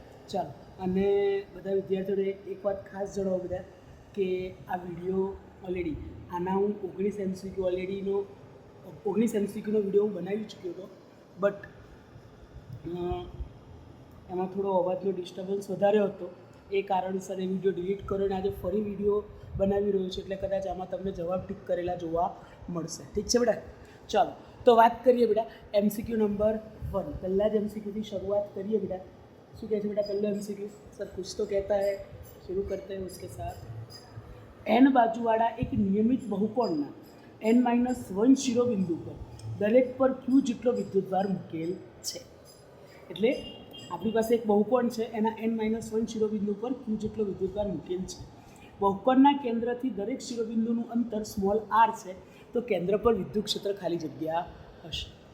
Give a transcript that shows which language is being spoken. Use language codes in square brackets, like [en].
[gu] ચાલો, અને બધા વિદ્યાર્થીઓને એક વાત ખાસ જણાવો બેટા કે આ વિડીયો ઓલરેડી આના હું 19 MCQ ઓલરેડીનો 19 MCQનો વિડીયો હું બનાવી ચૂક્યો હતો, બટ એમાં થોડો અવાજનો ડિસ્ટર્બન્સ વધારે હતો. એ કારણસર એ વિડીયો ડિલીટ કર્યો અને આજે ફરી વિડીયો બનાવી રહ્યો છું, એટલે કદાચ આમાં તમને જવાબ ટીક કરેલા જોવા મળશે. ઠીક છે બેટા? ચાલો, તો વાત કરીએ બેટા MCQ નંબર 1. પહેલાં જ MCQથી શરૂઆત કરીએ બેટા. શું કહે છે બેટા પહેલો MCQ? [hi] સર कुछ तो कहता है, शुरू करते हैं उसके साथ. [gu] n બાજુવાળા એક નિયમિત બહુકોણના n-1 શિરોબિંદુ પર દરેક પર q જેટલો વિદ્યુતભાર મૂકેલ છે. એટલે આપણી પાસે એક બહુકોણ છે, એના n-1 શિરોબિંદુ પર q જેટલો વિદ્યુતભાર મૂકેલ છે. બહુકોણના કેન્દ્રથી દરેક શિરોબિંદુનું અંતર સ્મોલ r છે, તો કેન્દ્ર પર વિદ્યુત ક્ષેત્ર ખાલી જગ્યા હશે.